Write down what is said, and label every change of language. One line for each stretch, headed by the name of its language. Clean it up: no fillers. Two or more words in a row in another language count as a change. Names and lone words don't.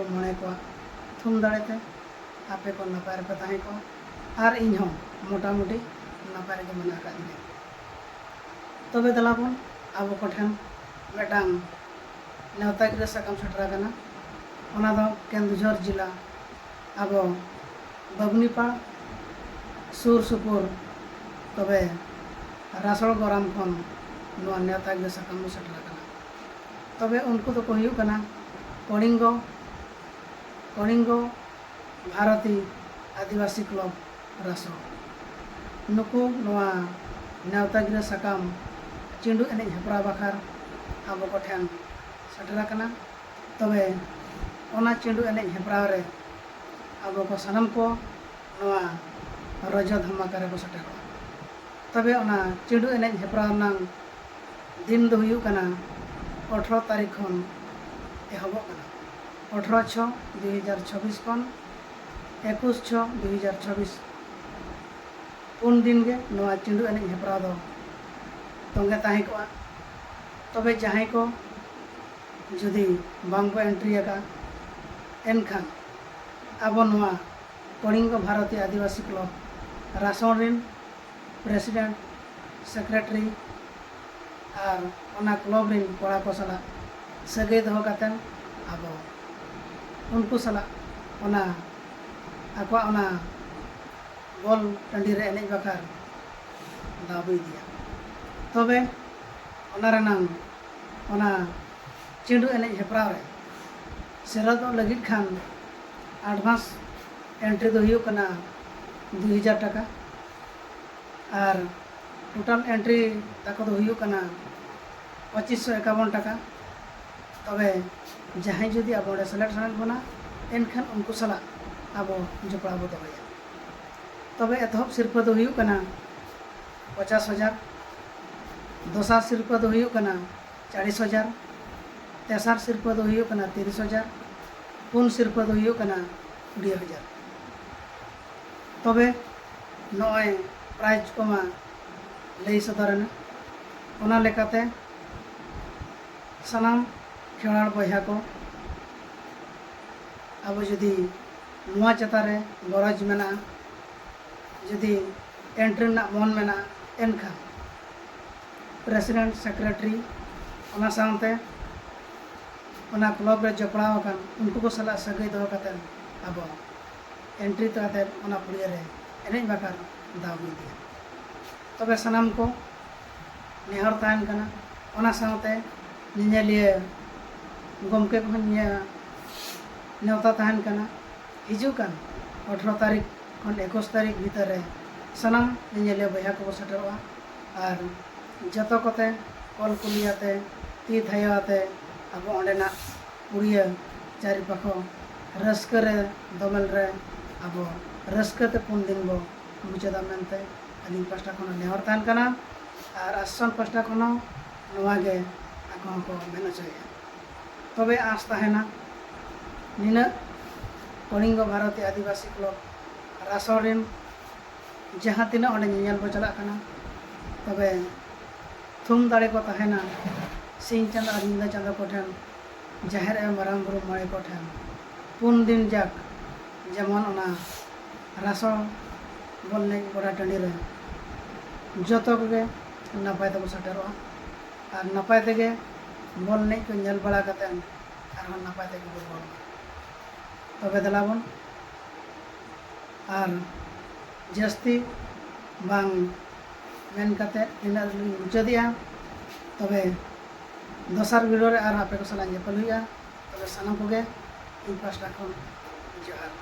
Santali: मणे को थुम दाड़ेते आपे को नपाय रे ताई को और इन हो मोटा मोटी नपाय रे मना का दिने तबे दलाबन आबो को ठेन मेटांग नेवता गिरे सकाम सटरा कना ओना दो केंदुझर जिला आबो बबनीपाड़ सुर सुपुर तबे रासड़ गराम खन नोआ नेवता गिरे सकाम सटरा कना तबे उनको तो को हुयु कना कलिंगो भारती आदिवासी क्लब रासड़ नुकु नोआ नेवता गिरे सकाम चिंडू एनेज हेपरा बाखार आबो को ठेन सटरा कना तबे ओना चिंडू एनेज हेपरा रे आबो को सनम को नोआ रजत धमाका रे को सटेरो तबे ओना चिंडू एनेज हेपरा नांग दिन दो हुयु कना 18 तारीख खन एहबो कना 18/6/2026 खन 21/6/2026 पुन दिन गे नोआ चिंडू एनेज हेपरा दो तोंगे ताही को तबे जहां को जुदी बांग को एंट्री का एनखान आबो नोआ कलिंगो भारतीय आदिवासी क्लब रासड़ रिन
English: president secretary
Santali: और ओना क्लब रिन कोड़ा को सला सगे दो कातेन आबो उनको सला ओना आकवा ओना बॉल टंडी रे एनेज बाखार दाबी दिया तबे ओना रेनांग ओना चिंडू एनेज हेपराव रे सेरद लगित खान
English: advance entry
Santali: दो हुयु कना 2000 टाका और टोटल एंट्री ताको दो हुयु कना 2551 टाका तबे जहां जुदी आबो ओडे सेलेक्ट सानत बना एनखान उनको सला आबो जपड़ा बो दबाया तबे एतहब सिरपा दो हुयु कना 50,000 दोसार सिरपा दो हुयु कना 40,000 तेसार सिरपा दो हुयु कना 30,000 पुन सिरपा दो हुयु कना 20,000 तबे नय प्राइज को मा लई सदरना ओना लेकाते सनाम खेलाड़ बया को अब जुदी नुआ चतारे गरज मेना जुदी एंट्री ना मन मेना एनखा
English: president secretary
Santali: ओना सामते ओना क्लब रे जपड़ाव कान उनको को सला सगै दो काते अब एंट्री तो काते ओना पुड़िया रे एनेज बाकार दाव दिया तबे सनाम को नेहर तान कना ओना सामते निनेलिए गमके को नेवता तान कना हिजु कान 18 तारीख खन 21 तारीख भीतर रे सनाम निनेलिए बया को सटरवा और जतो कते कल कुलियाते ती थायाते अब ओंडेना पुड़िया चारि पाखो रस्कर रे दमल रे अब रस्कते पुन दिन बो मुचादा मेनते अलिन पास्टा खन नेहर तान कना और आसन पास्टा खन नोवा गे आको को मेना चाहिए तबे आस ताहेना निना कलिंगो भारतीय आदिवासी क्लब रासड़ रिन जहां तिना ओंडे नियल बो चला कना तबे थुम दाड़े को ताहेना सिंह चांद और नींदा चांद को ठेन जाहेर ए मारांग बुरु मणे को ठेन पुन दिन जाक जेमन ओना रासड़ बोलने गोड़ा टंडी रे जतो के नपाय तब सटेरो और नपाय तेगे बोलने को नेल बड़ा कतेन और नपाय तेगे बोल तबे दलाबन और जस्ती बांग ᱢᱮᱱ ᱠᱟᱛᱮᱫ ᱤᱱᱟᱹᱜ ᱨᱮᱞᱤᱧ ᱢᱩᱪᱟᱹᱫᱮᱜᱼᱟ ᱛᱚᱵᱮ ᱫᱚᱥᱟᱨ ᱵᱷᱤᱰᱤᱭᱳ ᱨᱮ ᱟᱨᱦᱚᱸ ᱟᱯᱮ ᱠᱚ ᱥᱟᱞᱟᱜ ᱧᱮᱯᱮᱞ ᱦᱩᱭᱩᱜᱼᱟ ᱛᱚᱵᱮ ᱥᱟᱱᱟᱢ ᱠᱚᱜᱮ ᱤᱧ ᱯᱟᱥᱴᱟ ᱠᱷᱚᱱ ᱡᱚᱦᱟᱨ